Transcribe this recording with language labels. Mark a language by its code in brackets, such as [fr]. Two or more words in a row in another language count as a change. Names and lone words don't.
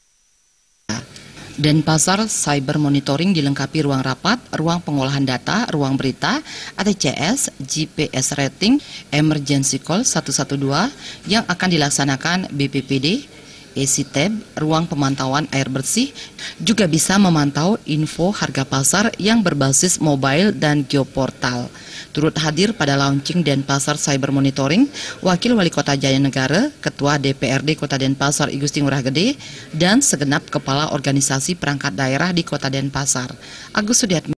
[id] Denpasar Cyber Monitoring dilengkapi ruang rapat, ruang pengolahan data, ruang berita, ATCS, GPS rating, [en] emergency call [id] 112 yang akan dilaksanakan BPPD, ECTEB, ruang pemantauan air bersih, juga bisa memantau info harga pasar yang berbasis mobile dan geoportal. Turut hadir pada launching Denpasar Cyber Monitoring, Wakil Wali Kota Jayanegara, Ketua DPRD Kota Denpasar I Gusti Ngurah Gede, dan segenap kepala organisasi perangkat daerah di Kota Denpasar. Agus Sudiatmi.